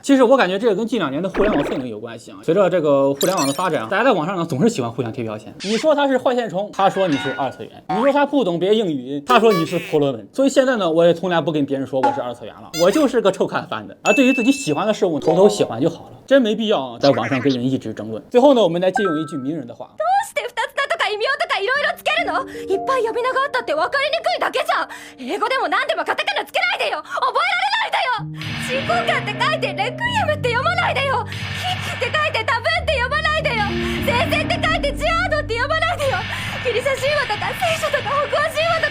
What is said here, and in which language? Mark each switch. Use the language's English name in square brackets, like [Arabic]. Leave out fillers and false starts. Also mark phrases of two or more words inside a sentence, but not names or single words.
[Chinese] 其实我感觉这个跟近2年的互联网氛围有关系随着这个互联网的发展大家在网上呢总是喜欢互相贴标签。你说他是坏线虫，他说你是二次元；你说他不懂别英语，他说你是婆罗门。所以现在呢，我也从来不跟别人说我是二次元了，我就是个臭看番的。而对于自己喜欢的事物，偷偷喜欢就好了，真没必要在网上跟人一直争论。最后呢，我们来借用一句名人的话。 [Japanese] どうして2つだとか異名とかいろいろつけるの？いっぱい呼び名があったって分かりにくいだけじゃん。英語でも何でもカタカナつけないでよ。覚えられないでよ。鎮魂歌って書いてレクイエムって読まないでよ。キックって書いてタブーって読まないでよ。聖戦って書いてジアードって読まないでよ。ギリシャ神話とか聖書とか北欧神